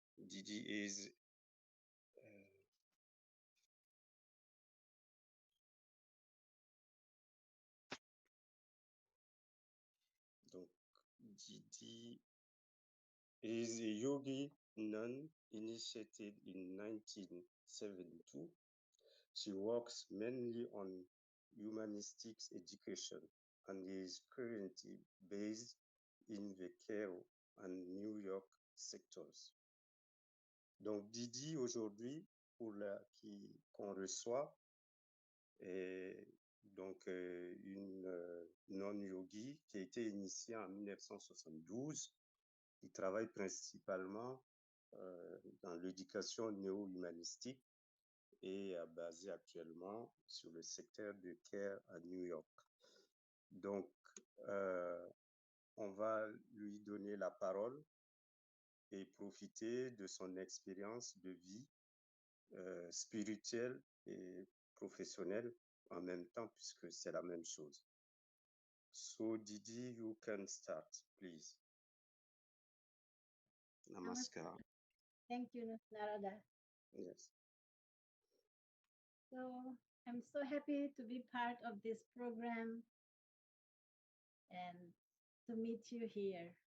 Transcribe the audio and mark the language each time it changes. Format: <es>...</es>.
<en>Didi is Didi is a yogi nun initiated in 1972. She works mainly on humanistic education and is currently based in the Cairo and New York sectors.</en> <fr>Donc Didi aujourd'hui, qu'on reçoit, est donc une non-yogi qui a été initiée en 1972, qui travaille principalement dans l'éducation néo-humanistique et basée actuellement sur le secteur de Caire à New York. Donc, on va lui donner la parole et profiter de son expérience de vie spirituelle et professionnelle en même temps, puisque c'est la même chose.</fr> <en>So, Didi, you can start, please. Namaskar. Thank you, Narada. Yes. So, I'm so happy to be part of this program and to meet you here.</en>